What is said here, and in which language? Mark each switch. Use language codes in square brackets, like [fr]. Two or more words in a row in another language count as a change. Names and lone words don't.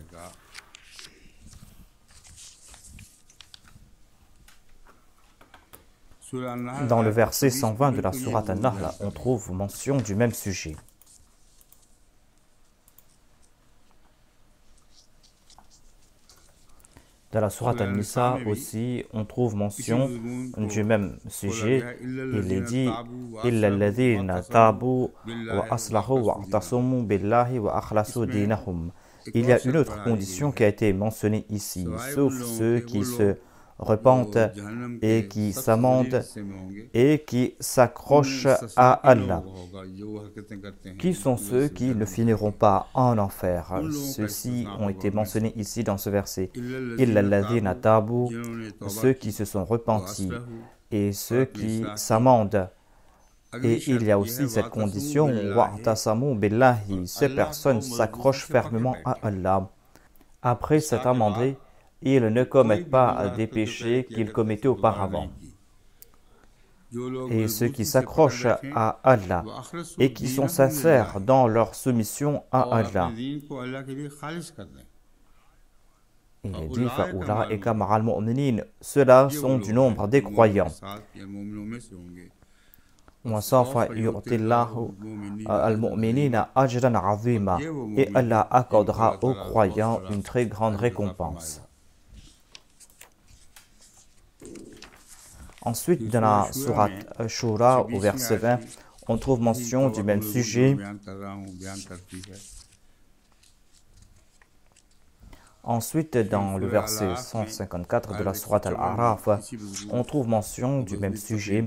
[fr] Dans le verset 120 de la sourate An-Nahl, on trouve mention du même sujet. Dans la sourate An-Nisa aussi, on trouve mention du même sujet. Il est dit [ar] إلا الذين تابوا وأصلحوا واعتصموا بالله وأخلصوا دينهم. [fr] Il y a une autre condition qui a été mentionnée ici, sauf ceux qui se repentent et qui s'amendent et qui s'accrochent à Allah. Qui sont ceux qui ne finiront pas en enfer? Ceux-ci ont été mentionnés ici dans ce verset. [ar] إلا الذين تابوا, [fr] ceux qui se sont repentis et ceux qui s'amendent. Et il y a aussi cette condition, [ar] واعتصموا بالله, [fr] ces personnes s'accrochent fermement à Allah. Après s'être amendés, ils ne commettent pas des péchés qu'ils commettaient auparavant. Et ceux qui s'accrochent à Allah et qui sont sincères dans leur soumission à Allah, Il est dit [ar] فَأُولَٰئِكَ مَعَ الْمُؤْمِنِينَ. [fr] Ceux-là sont du nombre des croyants. [ar] وَسَوْفَ يُؤْتِ اللَّهُ الْمُؤْمِنِينَ أَجْرًا عَظِيمًا. [fr] Et Allah accordera aux croyants une très grande récompense. Ensuite, dans la sourate Shura, au verset 20, on trouve mention du même sujet. Ensuite, dans le verset 154 de la sourate Al-A'raf, on trouve mention du même sujet.